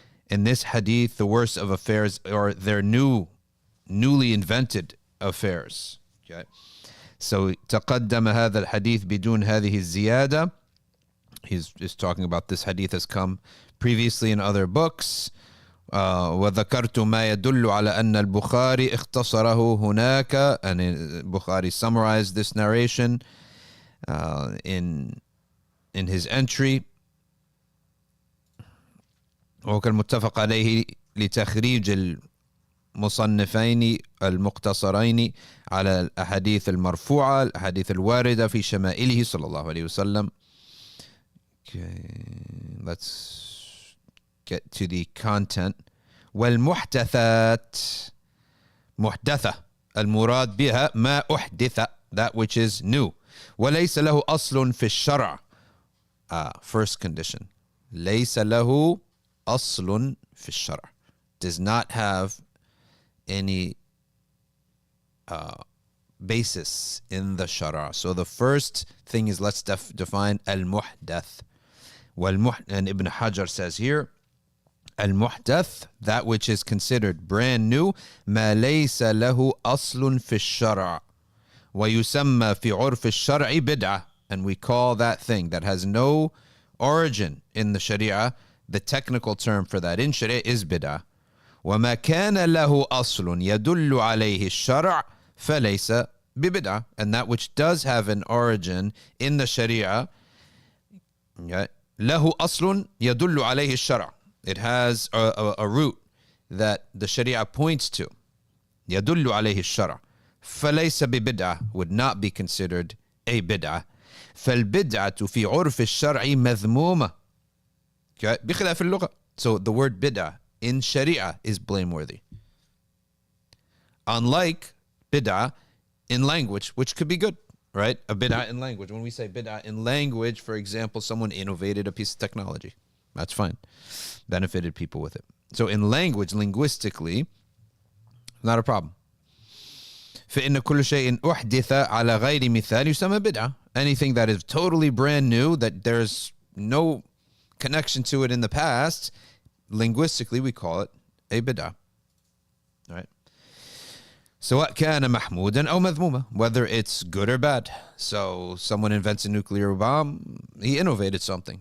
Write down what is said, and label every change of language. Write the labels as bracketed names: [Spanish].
[English] In this hadith, the worst of affairs are their newly invented affairs. Okay. [Arabic] So تقدم هذا الحديث بدون هذه الزيادة. [English] He's just talking about this hadith has come previously in other books. [Arabic] وذكرت ما يدل على أن البخاري اختصره هناك, [English] and Bukhari summarized this narration in his entry. [Arabic] وكان متفق عليه لتخريج مصنفين المقتصرين على الأحاديث المرفوعة الأحاديث الواردة في شمائله صلى الله عليه وسلم. [English] Okay, let's get to the content. [Arabic] والمحدثات محدثة المراد بها ما أحدث, [English] that which is new. [Arabic] وليس له أصل في الشرع. [English] First condition. [Arabic] ليس له أصل في الشرع. [English] Does not have any basis in the shara. So the first thing is, let's define al-muhdath. And Ibn Hajar says here, Al-muhdath, that which is considered brand new, [Arabic] ما ليس له أصل في الشرع ويسمى في عرف الشرع بدعة. [English] And we call that thing that has no origin in the Sharia, the technical term for that in Sharia is bid'ah. [Arabic] وما كان له أصل يدل عليه الشرع فليس ببدعة. [English] And that which does have an origin in the Sharia, [Arabic] له أصل يدل عليه الشرع. [English] It has a root that the Sharia points to. [Arabic] يدل عليه الشرع فليس ببدعة, [English] would not be considered a bid'ah. [Arabic] فالبدعة في عرف الشرع مذمومة بخلاف اللغة. [English] So the word bid'ah in Sharia is blameworthy. Unlike bid'ah in language, which could be good, right? A bid'ah in language. When we say bid'ah in language, for example, someone innovated a piece of technology. That's fine. Benefited people with it. So in language, linguistically, not a problem. [Arabic] فإن كل شيء أحدث على غير مثال يسمى بدعة. [English] Anything that is totally brand new, that there's no connection to it in the past, linguistically we call it a bid'ah. All right. [Arabic] سواء كان محمودا أو مذموما, [English] whether it's good or bad. So someone invents a nuclear bomb, he innovated something.